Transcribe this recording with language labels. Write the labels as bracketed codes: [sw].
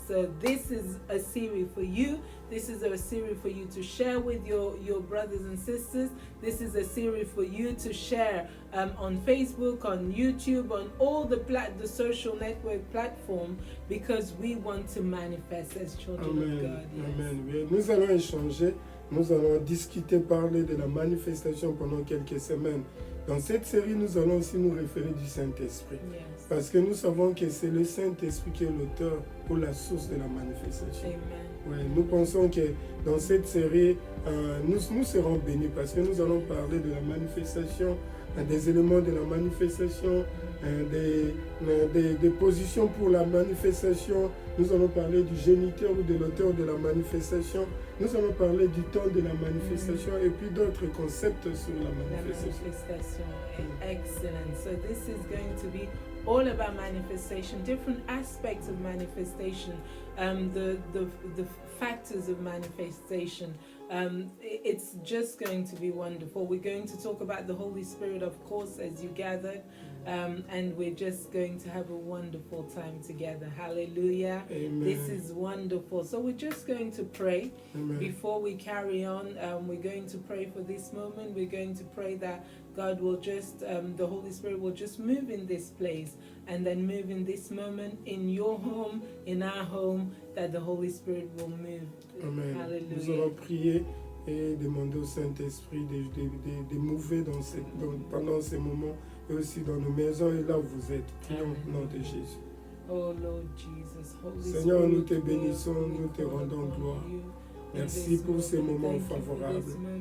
[en] So this is a series for you. This is a series for you to share with your brothers and sisters. This is a series for you to share on Facebook, on YouTube, on all the social network platforms, because we want to manifest as children of God. Yes. Amen. [fr] Nous allons échanger, nous allons discuter, parler de la manifestation pendant quelques semaines. Dans cette série, nous allons aussi nous référer du Saint-Esprit. [en] Yes. [fr] Parce que nous savons que c'est le Saint-Esprit qui est l'auteur ou la source de la manifestation. Amen. Ouais, nous pensons que dans cette série, nous serons bénis parce que nous allons parler de la manifestation, des éléments de la manifestation, des positions pour la manifestation. Nous allons parler du géniteur ou de l'auteur de la manifestation. Nous allons parler du temps de la manifestation et puis d'autres concepts sur la manifestation. [en] Excellent. So this is going to be all about manifestation, different aspects of manifestation, the factors of manifestation. It's just going to be wonderful. We're going to talk about the Holy Spirit, of course, as you gathered, and we're just going to have a wonderful time together. Hallelujah. Amen. This is wonderful. So we're just going to pray. Amen. Before we carry on. We're going to pray for this moment. We're going to pray that God will just, the Holy Spirit will just move in this place, and then move in this moment in your home, in our home, that the Holy Spirit will move. Amen. Hallelujah. [fr] Nous allons prier et demander au Saint-Esprit de mouver pendant ces moments et aussi dans nos maisons et là où vous êtes. Prions au nom de Jésus. [en] Oh Lord Jesus, Holy [fr] Seigneur, [en] Spirit, [fr] nous te bénissons, nous te rendons gloire. Merci pour ces moments favorables.